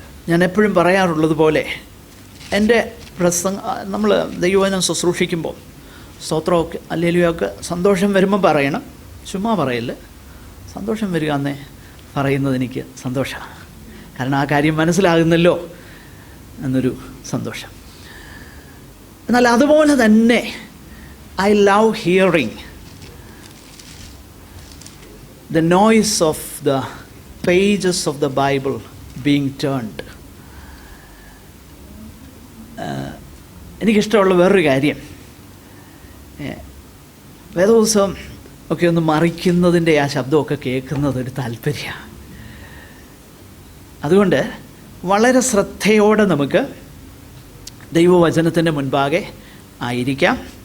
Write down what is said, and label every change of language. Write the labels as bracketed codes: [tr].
[ml] ഞാൻ എപ്പോഴും പറയാറുള്ളത് പോലെ എൻ്റെ നമ്മൾ ദൈവവചനം ശുശ്രൂഷിക്കുമ്പോൾ സ്തോത്രമൊക്കെ ഹല്ലേലൂയൊക്കെ സന്തോഷം വരുമ്പോൾ പറയണം, ചുമ്മാ പറയല്ല. സന്തോഷം വരിക എന്നേ പറയുന്നത് എനിക്ക് സന്തോഷമാണ്. കാരണം ആ കാര്യം മനസ്സിലാകുന്നല്ലോ എന്നൊരു സന്തോഷം. എന്നാൽ അതുപോലെ തന്നെ [en] I love hearing the noise of the pages of the Bible being turned. [ml] എനിക്കിഷ്ടമുള്ള വേറൊരു കാര്യം, വേദപുസ്തകം ഒക്കെ ഒന്ന് മറിക്കുന്നതിൻ്റെ ആ ശബ്ദമൊക്കെ കേൾക്കുന്നത് ഒരു താല്പര്യമാണ്. അതുകൊണ്ട് വളരെ ശ്രദ്ധയോടെ നമുക്ക് ദൈവവചനത്തിൻ്റെ മുൻപാകെ ആയിരിക്കാം.